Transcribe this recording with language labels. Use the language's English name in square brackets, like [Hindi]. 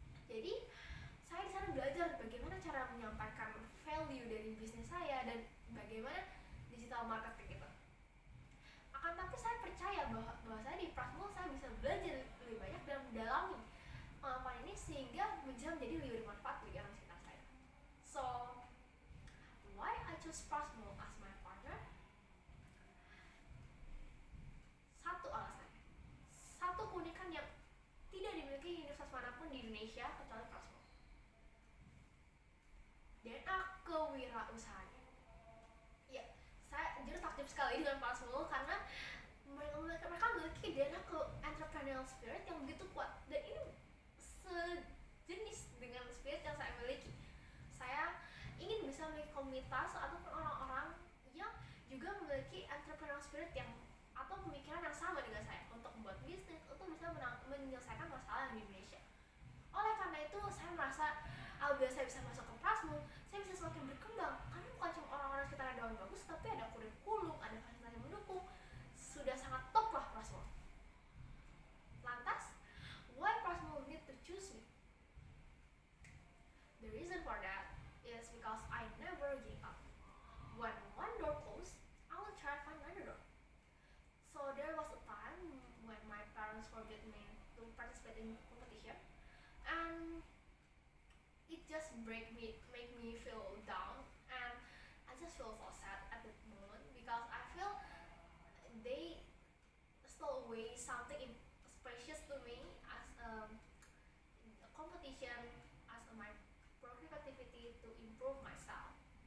[Indonesian] Jadi saya di sana belajar bagaimana cara menyampaikan value dari bisnis saya dan bagaimana digital marketing itu. Akan tapi saya percaya bahwa saya di Prasmul saya bisa belajar lebih banyak dan mendalami pengalaman ini sehingga bisa menjadi lebih bermanfaat bagi orang sekitar saya. [English] So, why I choose Prasmul as my partner? [Indonesian] Satu alasan, satu keunikan yang tidak dimiliki universitas manapun di Indonesia kecuali Prasmul. DNA kewirausahaan. Ya, saya jujur takjub sekali dengan Prasmul karena mereka memiliki DNA ke entrepreneurial spirit yang begitu kuat dan ini sejenis dengan spirit yang saya miliki. Saya ingin bisa memiliki komunitas ataupun orang-orang yang juga memiliki entrepreneurial spirit yang atau pemikiran yang sama dengan saya untuk membuat bisnis, untuk bisa menyelesaikan masalah di Indonesia. Oleh karena itu saya merasa apabila saya bisa masuk ke Prasmul, saya bisa semakin berkembang karena bukan cuma orang-orang sekitar ada yang bagus, tapi ada kurikulum, ada fasilitas yang mendukung. Sudah sangat top lah Prasmul. Lantas, [English] why Prasmul need to choose me? The reason for that is because I never give up. When one door closed, I will try to find another door. So there was a time when my parents forbid me to participate in competition, and it just make me feel down, and I just feel so sad at that moment because I feel they stole away something precious to me as a competition, as my productivity to improve myself.